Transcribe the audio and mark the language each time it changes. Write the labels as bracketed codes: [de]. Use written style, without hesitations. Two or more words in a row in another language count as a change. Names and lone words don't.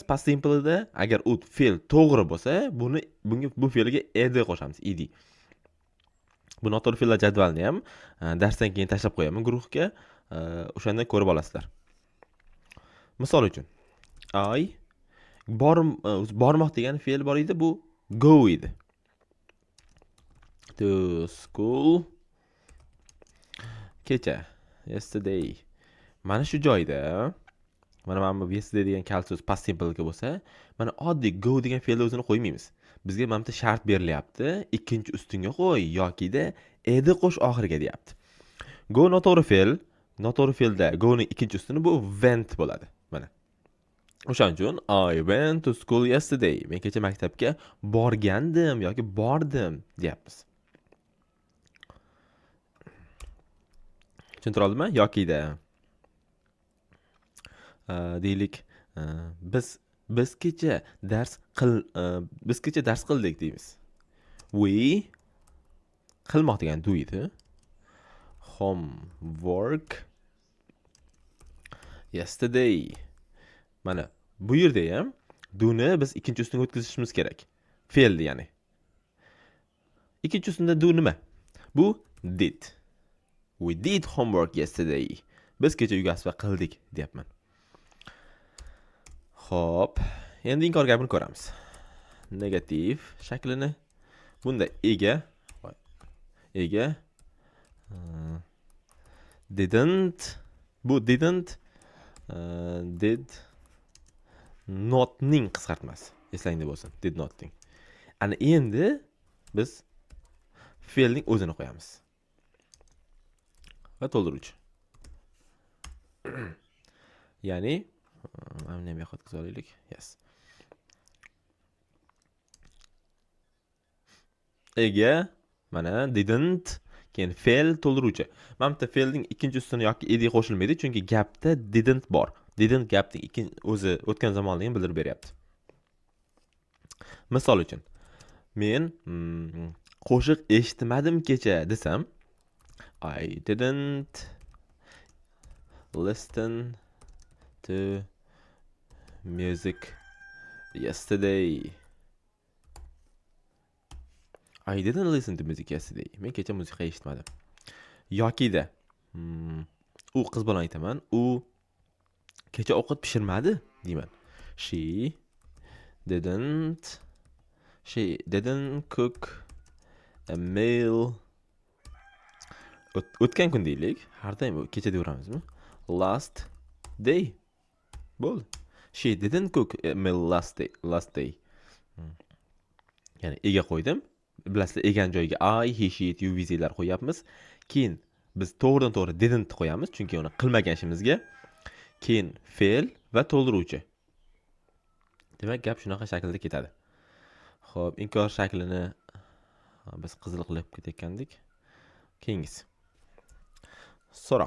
[uz] Past simple'da agar u fe'l to'g'ri bo'lsa, bu fe'lga ed qo'shamiz, ed. Bu noto'g'ri fe'llar jadvalini ham darsdan keyin tashlab qo'yaman guruhga. O'shanda ko'rib olasizlar. Misol uchun, bormoq degan fe'l bor edi, bu go edi. [en] To school kecha, yesterday. [uz] Mana shu joyda mana bu yesterday degan kalit so'z past simple ga bo'lsa, mana oddiy go degan fe'lni o'zini qo'ymaymiz. Bizga mana bu shart berilyapti. Ikkinchi ustunga qo'y yokida ed qo'sh oxiriga deyapti. Go noto'g'ri fe'l. Noto'g'ri fe'lda go ning ikkinchi ustuni bu went bo'ladi. Mana. O'shaning uchun [en] I went to school yesterday. [uz] Men kecha maktabga borgandim yoki bordim deyapmiz. Tushuntira oldimmi? Yokida deylik, biz kecha dars qildik deymiz. We qilmoq degan do edi. [en] Homework yesterday. [uz] Mana bu yerda ham do'ni biz ikkinchi ustunga o'tkazishimiz kerak. Fe'lni ya'ni. Ikkinchi ustunda do nima? Bu did. [en] We did homework yesterday. [uz] Biz kecha uyga asfa qildik deyapman. Xo'p, endi inkor gapini ko'ramiz. Negativ shaklini bunda ega Didn't. Bu [en] didn't did notning [uz] qisqartmasi. Eslangda bo'lsin. [en] Did notning. [uz] Ana endi biz fe'lning o'zini qo'yamiz. Va to'ldiruvchi. Ya'ni mana bu yoqqa o'tkazib olaylik. Yes. Ega mana didn't keyin fe'l to'ldiruvchi. Mana bu fe'lning ikkinchi ustuni yoki ed qo'shilmaydi, chunki gapda didn't bor. Didn't gapning o'zi o'tgan zamonligini bildirib beryapti. Misol uchun men qo'shiq eshitmadim kecha desam, [en] I didn't listen to music yesterday. I didn't listen to music yesterday. [uz] Men kecha musiqa eshitmadim. Yoki-da u qiz bilan aytaman, u kecha ovqat pishirmadi deyman. [en] She didn't cook a meal. [uz] O'tgan kun deylik. Har doim kecha deyaveramizmi? [en] Last day. Bo'ldi. She didn't cook a meal last day. [uz] Ya'ni ega qo'ydim. Bilasizlar, egan joyiga [en] I, he, she, it, you, we, [uz] zlar qo'yapmiz. Keyin biz to'g'ridan-to'g'ri didn't qo'yamiz, chunki uni qilmagan ishimizga. Keyin fe'l va to'ldiruvchi. Demak, gap shunaqa shaklda ketadi. Xo'p, inkor shaklini biz qizil qilib ketayotgandik. Keyingisi. So'roq.